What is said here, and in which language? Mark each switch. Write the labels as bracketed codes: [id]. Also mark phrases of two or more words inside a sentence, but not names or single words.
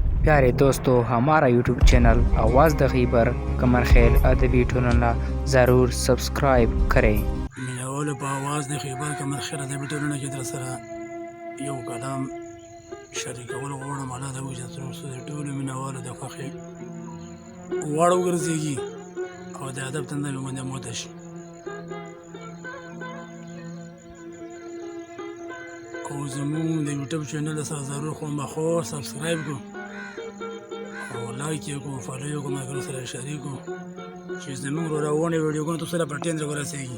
[ur] پیارے دوستوں، ہمارا یوٹیوب چینل آواز د خیبر کمر خیر ادبی ټولنه ضرور سبسکرائب کریں. [ps] مینوال په आवाज د خیبر کمر خیر ادبي ټولنه کې در سره یو کلام شریکول غواړم. الله دې وکړي چې د ټولو مینوالو د خوښې وړ وګرځېږي او د ادب تنده مې باندې موته شي. او زموږ د یوټیوب چینل سره ضرور خامخا سبسکرایب کړو او لایک یې کړو، فالو یې کړو، ملګرو سره شریک کړو چې زموږ روانې ویډیوګانې تاسو سره په ټیم ورسېږي.